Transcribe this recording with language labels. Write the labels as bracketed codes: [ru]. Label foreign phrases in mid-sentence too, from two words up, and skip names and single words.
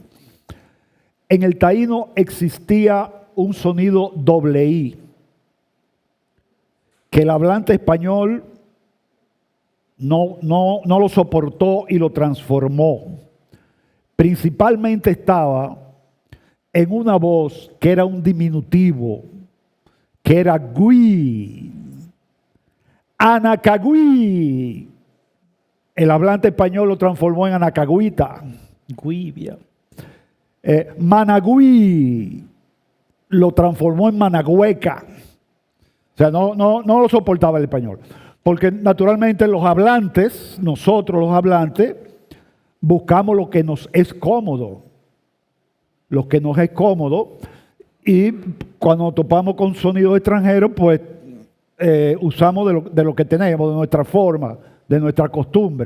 [es] En el taíno existía un sonido doble I, que el hablante español no lo soportó y lo transformó. Principalmente estaba en una voz que era un diminutivo, que era gui, anacagüí. El hablante español lo transformó en anacagüita. Guibia. Managüí lo transformó en managüeca. O sea, no lo soportaba el español. Porque naturalmente los hablantes, nosotros los hablantes, buscamos lo que nos es cómodo. Lo que nos es cómodo. Y cuando topamos con sonidos extranjeros, pues usamos de lo que tenemos, de nuestra forma, de nuestra costumbre.